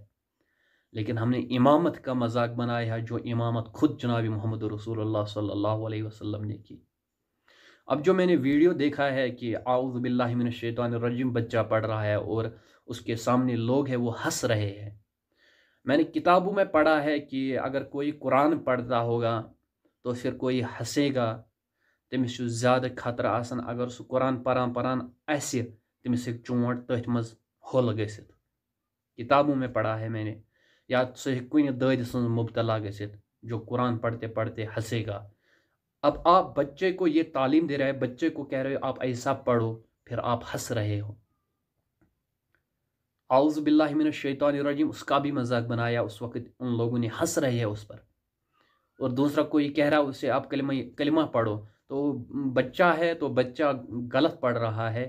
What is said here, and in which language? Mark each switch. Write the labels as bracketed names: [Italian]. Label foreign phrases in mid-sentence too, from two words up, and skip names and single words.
[Urdu] لیکن ہم نے امامت کا مذاق بنایا ہے جو امامت خود جناب محمد رسول اللہ [Arabic] صلی اللہ علیہ وسلم [Urdu] نے کی. اب جو میں نے ویڈیو دیکھا ہے کہ [Arabic] اعوذ باللہ من الشیطان الرجیم [Urdu] بچہ پڑھ رہا ہے اور اس کے سامنے لوگ ہیں وہ ہنس رہے ہیں. میں نے کتابوں میں پڑھا ہے کہ اگر کوئی قرآن پڑھتا ہوگا تو پھر کوئی ہنسے گا [Kashmiri] تمس چھُ زیادہ خطرہ آسان اگر سُہ قرآن پران آسہِ تمس ہیٚکہِ چونٹ تٔتھۍ منٛز ہوٚل گٔژھِتھ. [Urdu] کتابوں میں پڑھا ہے میں نے. [Kashmiri] یا سُہ ہیٚکہِ کُنہِ دٲدِ سٕنٛز مبتلا گٔژھِتھ [Urdu] جو قرآن پڑھتے پڑھتے ہنسے گا. اب آپ بچے کو یہ تعلیم دے رہے ہیں، بچے کو کہہ رہے ہو آپ ایسا پڑھو، پھر آپ ہنس رہے ہو. [Arabic] اعوذ باللہ من الشیطان الرجیم [Urdu] اس کا بھی مذاق بنایا، اس وقت ان لوگوں نے ہنس رہے ہیں اس پر. اور دوسرا کوئی کہہ رہا اسے آپ کلمہ پڑھو تو بچہ ہے تو بچہ غلط پڑھ رہا ہے.